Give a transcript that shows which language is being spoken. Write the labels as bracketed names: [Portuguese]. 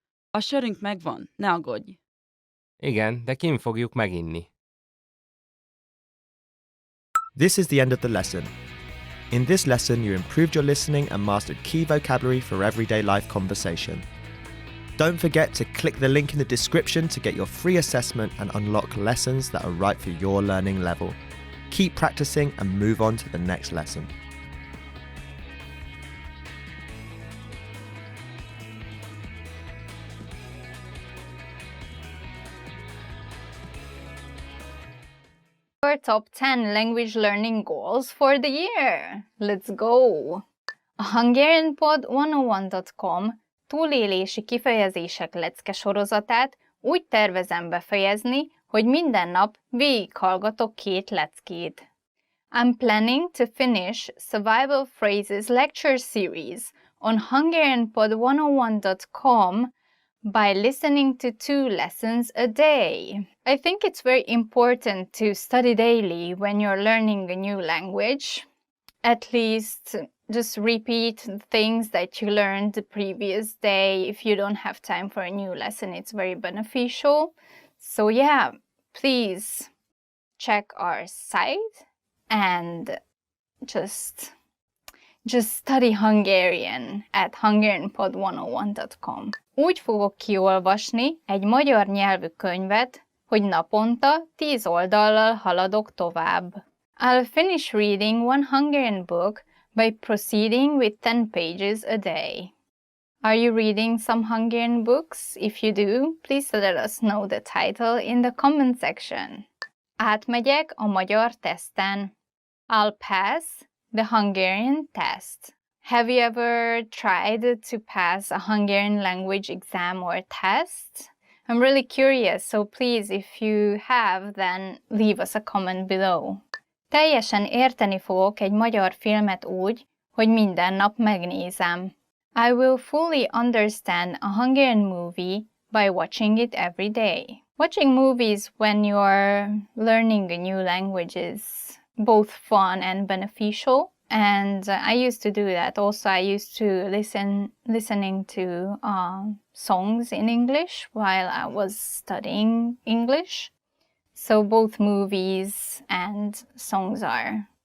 [Hungarian] A sörünk megvan, ne aggódj. Igen, de kint fogjuk meginni. [English] This is the end of the lesson. In this lesson, you improved your listening and mastered key vocabulary for everyday life conversation. Don't forget to click the link in the description to get your free assessment and unlock lessons that are right for your learning level. Keep practicing and move on to the next lesson. Our top 10 language learning goals for the year. Let's go! [Hungarian] A HungarianPod101.com túlélési kifejezések lecke sorozatát úgy tervezem befejezni, hogy minden nap végighallgatok 2 leckét. [English] I'm planning to finish Survival Phrases lecture series on HungarianPod101.com by listening to 2 lessons a day. I think it's very important to study daily when you're learning a new language. At least just repeat things that you learned the previous day. If you don't have time for a new lesson, it's very beneficial. So yeah, please check our site and just study Hungarian at HungarianPod101.com. [Hungarian] Úgy fogok kiolvasni egy magyar nyelvű könyvet, hogy naponta 10 oldallal haladok tovább. [English] I'll finish reading one Hungarian book by proceeding with 10 pages a day. Are you reading some Hungarian books? If you do, please let us know the title in the comment section. [Hungarian] Átmegyek a magyar teszten. [English] I'll pass the Hungarian test. Have you ever tried to pass a Hungarian language exam or test? I'm really curious, so please, if you have, then leave us a comment below. [Hungarian] Teljesen érteni fogok egy magyar filmet úgy, hogy minden nap megnézem. [English] I will fully understand a Hungarian movie by watching it every day. Watching movies when you're learning a new language is both fun and beneficial, and I used to do that. Also, I used to listening to songs in English while I was studying English. So both movies and songs are